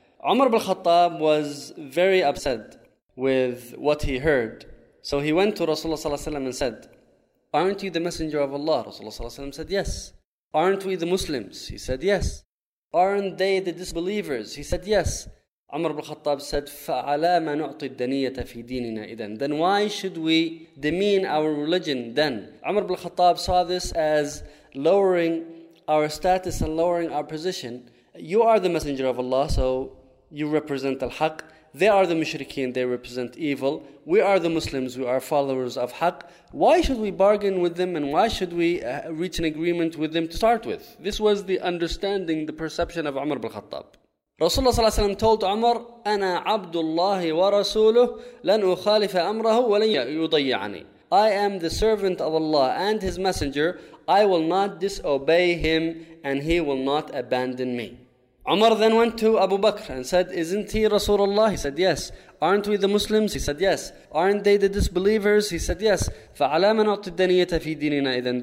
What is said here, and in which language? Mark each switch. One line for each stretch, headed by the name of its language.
English: Umar ibn al-Khattab was very upset with what he heard. So he went to Rasulullah sallallahu alayhi wa sallam and said, aren't you the messenger of Allah? Rasulullah sallallahu alayhi wa sallam said, yes. Aren't we the Muslims? He said, yes. Aren't they the disbelievers? He said, yes. Umar ibn al-Khattab said,
Arabic: فَعَلَى مَا نُعْطِي الدَّنِيَّةَ فِي دِينِنَا إِذَن.
English: Then why should we demean our religion then? Umar ibn al-Khattab saw this as lowering our status and lowering our position. You are the messenger of Allah, so you represent al-Haqq. They are the mushrikeen, they represent evil. We are the Muslims, we are followers of Haqq. Why should we bargain with them, and why should we reach an agreement with them to start with? This was the understanding, the perception of Umar ibn al-Khattab. Rasulullah ﷺ told Umar,
Arabic: أَنَا عَبْدُ اللَّهِ وَرَسُولُهُ لَنْ أُخَالِفَ أَمْرَهُ وَلَنْ يُضَيِّعَنِي.
English: I am the servant of Allah and His messenger. I will not disobey him, and he will not abandon me. Umar then went to Abu Bakr and said, isn't he Rasulullah? He said, yes. Aren't we the Muslims? He said, yes. Aren't they the disbelievers? He said, yes.
Arabic: فَعَلَى مَا نُعْطِي الدَّنِيَّةَ فِي دِينِنَا إِذَن.